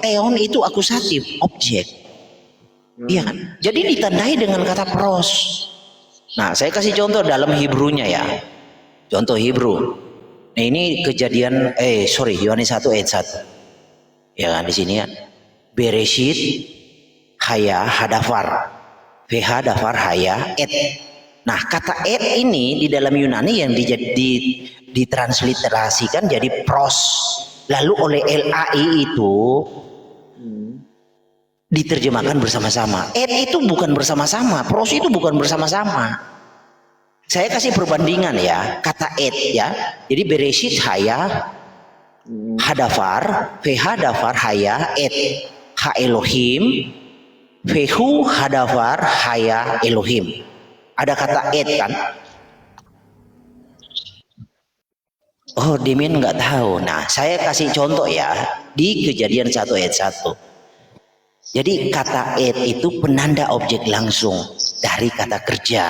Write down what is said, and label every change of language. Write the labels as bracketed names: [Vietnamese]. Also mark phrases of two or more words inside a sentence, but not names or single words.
[Indonesian] Teon itu akusatif, objek. Iya kan? Jadi ditandai dengan kata pros. Nah, saya kasih contoh dalam Hebrunya ya. Contoh Hebru. Nah, ini kejadian Yohanes 1 ayat 1. Ya kan di sini kan. [Hebrew] בראשית היה הדבר. דבר היה את. [Indonesian] Nah, kata et ini di dalam Yunani yang ditransliterasikan jadi pros. Lalu oleh LAI itu diterjemahkan bersama-sama. Et itu bukan bersama-sama, pros itu bukan bersama-sama. Saya kasih perbandingan ya, kata et ya. [Hebrew] Jadi בראשית היה הדבר, דבר היה את האלהים, והוא הדבר היה אלהים. [Indonesian] Ada kata et kan? Oh, Demian nggak tahu. Nah, saya kasih contoh ya di Kejadian 1 ayat 1. Jadi kata et itu penanda objek langsung dari kata kerja.